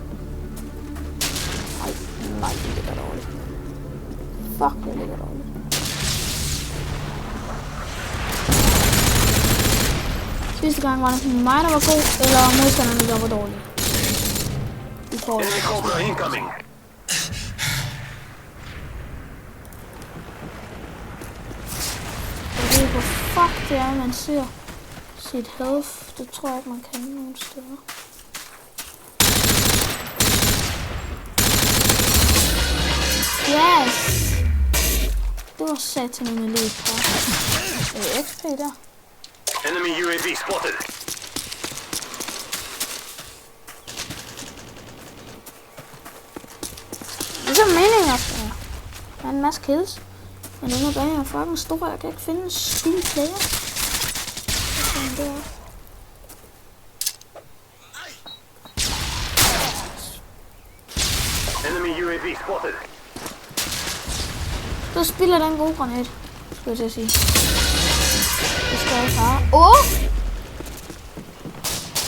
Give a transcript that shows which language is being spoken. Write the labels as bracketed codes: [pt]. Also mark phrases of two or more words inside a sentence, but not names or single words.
[da] Nej, det ligger dårligt. Fuck, det ligger dårligt. Sidste gang var det mig, der var god, eller modstanderne, der var dårlige. I forhold til. [en] Enemy Cobra incoming. [da] Jeg ved ikke, hvor fuck det er, man ser sit health. Det tror jeg ikke, man kan nogen steder. Yes! Det var satan med lidt på. XP der. [en] Enemy UAV spotted. [da] Det er så meningen, at jeg har en masse kills. Men den her bane er fucking stor. Jeg kan ikke finde en skide player. [en] Enemy UAV spotted. [da] Så spiller den gode granat, skulle jeg til at sige. Det skal jeg ikke have. Åh!